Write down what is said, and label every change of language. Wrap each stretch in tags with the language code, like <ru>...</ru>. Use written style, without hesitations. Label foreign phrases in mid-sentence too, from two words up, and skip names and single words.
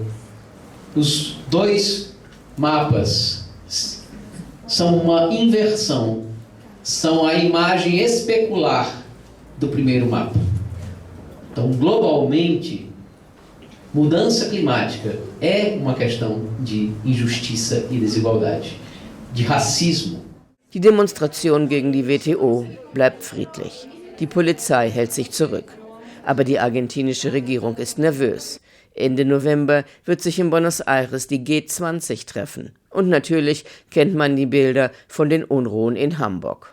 <pt>Os dois mapas são uma inversão, são a imagem especular do primeiro mapa. Então, globalmente, mudança climática é uma questão de injustiça e desigualdade, de racismo.</pt> <de>Die Demonstration gegen die WTO bleibt friedlich. Die Polizei hält sich zurück. Aber die argentinische Regierung ist nervös. Ende November wird sich in Buenos Aires die G20 treffen. Und natürlich kennt man die Bilder von den Unruhen in Hamburg.</de>